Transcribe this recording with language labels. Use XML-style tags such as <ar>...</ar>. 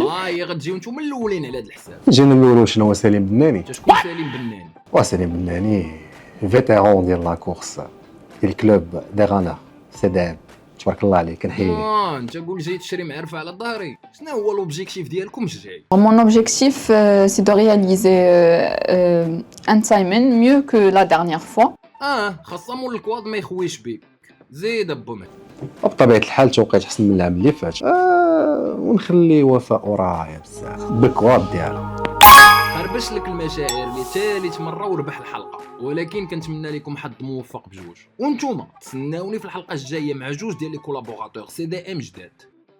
<ar>هي غتجيو نتوما الاولين على هذا الحساب. جينا نقولوا شنو هو سليم بناني. شكون سليم بناني؟ وسليم بناني فيتيرون ديال لا كورس ديال كلوب دي غانا سيدان، تبارك الله عليك. كنحيي انت قول جاي تشري معرفه على ظهري. شنو هو لوبجيكتيف ديالكم الجاي؟</ar> <fr>Mon objectif, c'est de réaliser un timing mieux que la dernière fois.</fr> <ar>خاصة مول الكواد ما يخويش بيك. زيد ابو مهدي. وبطبيعه الحال توقيت احسن من العام اللي فات، ونخلي وفاء ورايا بزاف بالكواد ديالها. خربش لك المشاعر لثالث مره وربح الحلقه، ولكن كنتمنى لكم حظ موفق بجوج. وانتوما تسناوني في الحلقه الجايه مع جوج ديال لي كولابوراتور سي دي ام جداد.</ar>